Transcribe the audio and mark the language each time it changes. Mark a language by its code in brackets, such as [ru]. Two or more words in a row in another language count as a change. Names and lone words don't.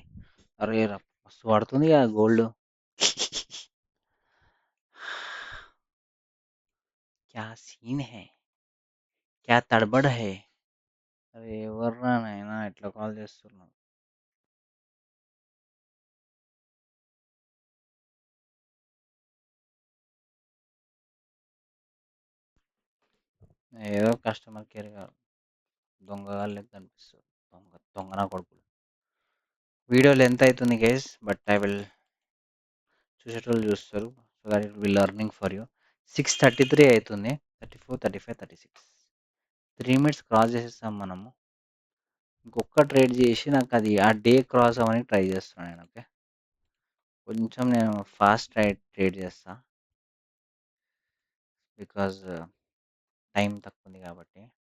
[te] అరే మస్తు పడుతుంది కదా గోల్డ్. [hi] क्या सीन है? क्या तड़बड़ है? [te] అరే ఎవర్రా నాయనా ఇట్లా కాల్ చేస్తున్నావు? ఏదో కస్టమర్ కేర్ కాదు. దొంగగాళ్ళు లెక్క కనిపిస్తారు. దొంగ నా కొడుకులు. [en] video length [te] అవుతుంది గైస్. [en] but I will [te] చూసేటోళ్ళు చూస్తారు. [en] so that it will learning for you. 6:33 అవుతుంది. [te] 34, 35, 36 3 మినిట్స్ క్రాస్ చేసేస్తాం మనము. ఇంకొక ట్రేడ్ చేసి నాకు అది ఆ [en] day cross [te] అవ్వని ట్రై చేస్తున్నాను నేను. ఓకే. కొంచెం నేను [en] fast trade [te] చేస్తా. [en] because time [te] తక్కువ ఉంది కాబట్టి.